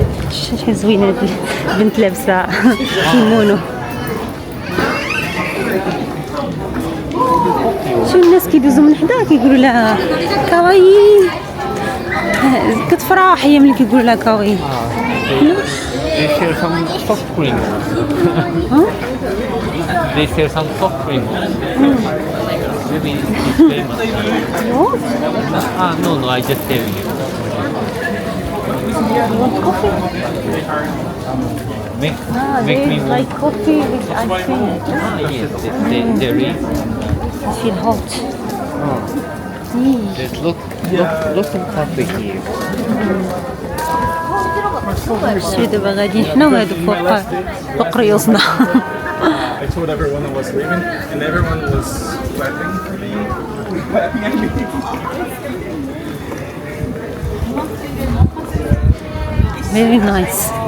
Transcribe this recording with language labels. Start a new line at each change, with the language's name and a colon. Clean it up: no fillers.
Arabic: شحال زوين هاد البنت لابسة كيمونو. شو الناس كيدوزو من حدا كيقولوا لها كاواي. كتفرح هي ملي كيقولوا لها كاواي.
English: They share some soft cream. They share some soft cream. Maybe it's famous. No, I just tell you. You want coffee? make there me is like coffee with ice cream. yes, there is. I feel hot. Oh, there's lots of coffee here.
Arabic: شو دابا غاديين حنا وهادو فوق ريوسنا.
English: I told everyone I was leaving, and everyone was clapping for me. Clapping at me. Very nice.